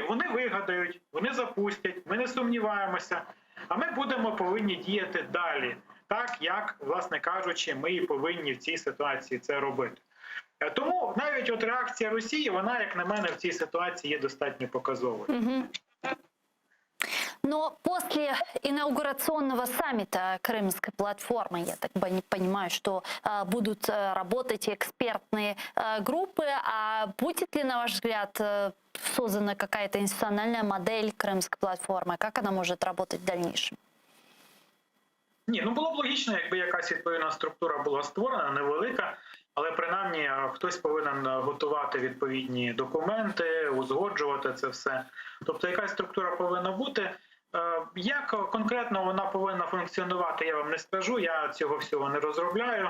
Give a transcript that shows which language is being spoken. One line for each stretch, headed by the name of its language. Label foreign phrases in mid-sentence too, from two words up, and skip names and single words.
Ukrainian: Вони вигадають, вони запустять, ми не сумніваємося, а ми повинні діяти далі, так, як, власне кажучи, ми і повинні в цій ситуації це робити. Тому навіть реакція Росії, вона, як на мене, в цій ситуації є достатньо показовою.
Russian: Но после инаугурационного саммита Крымской платформы, я так понимаю, что будут работать экспертные группы, а будет ли, на ваш взгляд, создана какая-то институциональная модель Крымской платформы? Как она может работать в дальнейшем?
Ukrainian: Ні, було б логічно, якби якась відповідна структура була створена, невелика, але принаймні хтось повинен готувати відповідні документи, узгоджувати це все. Тобто якась структура повинна бути. Як конкретно вона повинна функціонувати, я вам не скажу, я цього всього не розробляю.